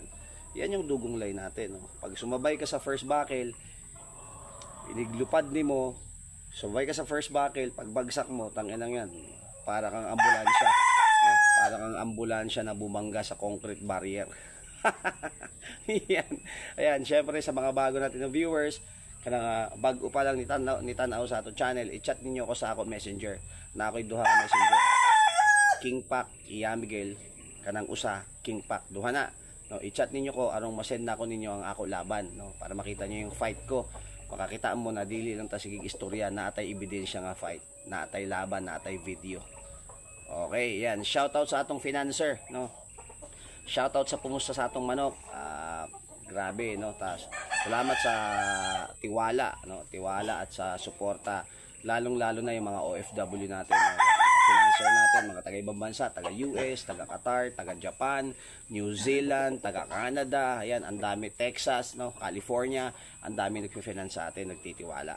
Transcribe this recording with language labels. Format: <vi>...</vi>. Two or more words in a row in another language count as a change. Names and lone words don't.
<tl>Yan yung Dugong Line natin, no? Pag sumabay ka sa</tl> <en>first buckle,</en> <ceb>iniglupad ni mo, subay ka sa</ceb> <en>first buckle,</en> <tl>pagbagsak mo, tanginang yan, para kang ambulansya, no? Para kang ambulansya na bumangga sa</tl> <en>concrete barrier.</en> <tl>Yan. Ayan, syempre sa mga bago natin na viewers,</tl> <ceb>kanang bago pa lang ni tanaw sa ato channel, i-chat ninyo ako sa ako messenger, na ako'y duha ka messenger. King Pac, Miguel, kanang usa, King Pac, duha na. No, i-chat ninyo ko, anong masend na ko ninyo ang ako laban, no?</ceb> <tl>Para makita nyo yung fight ko.</tl> <ceb>Makakitaan mo na dili lang ta sigig istorya, natay ebidensya nga fight, natay laban, natay video.</ceb> <tl>Okay, yan. Shoutout sa atong financer, no? Shoutout sa pumusta sa atong manok. Grabe, no? Salamat sa tiwala, no? Tiwala at sa suporta. Lalong-lalo na yung mga OFW natin, no? Financer natin, mga taga-ibang bansa, taga-US, taga-Qatar, taga-Japan, New Zealand, taga-Canada, ayan, ang dami, Texas, no, California, ang dami nagfi-finance sa atin, nagtitiwala.</tl>